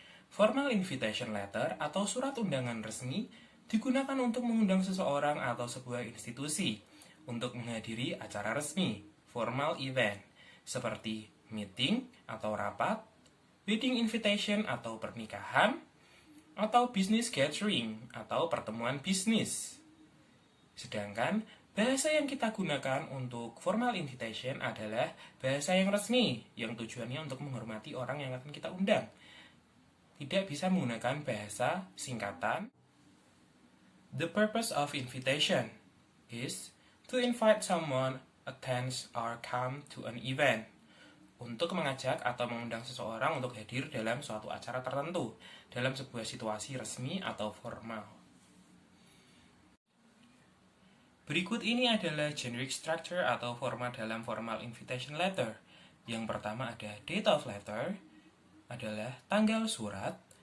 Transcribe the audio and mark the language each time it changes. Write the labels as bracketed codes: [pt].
[id] Formal invitation letter atau surat undangan resmi digunakan untuk mengundang seseorang atau sebuah institusi untuk menghadiri acara resmi, formal event, seperti meeting atau rapat, wedding invitation atau pernikahan, atau business gathering atau pertemuan bisnis. Sedangkan bahasa yang kita gunakan untuk formal invitation adalah bahasa yang resmi, yang tujuannya untuk menghormati orang yang akan kita undang. Tidak bisa menggunakan bahasa singkatan. [en] The purpose of invitation is to invite someone, attend or come to an event. [id] Untuk mengajak atau mengundang seseorang untuk hadir dalam suatu acara tertentu, dalam sebuah situasi resmi atau formal. Berikut ini adalah generic structure atau format dalam formal invitation letter. Yang pertama ada date of letter, adalah tanggal surat.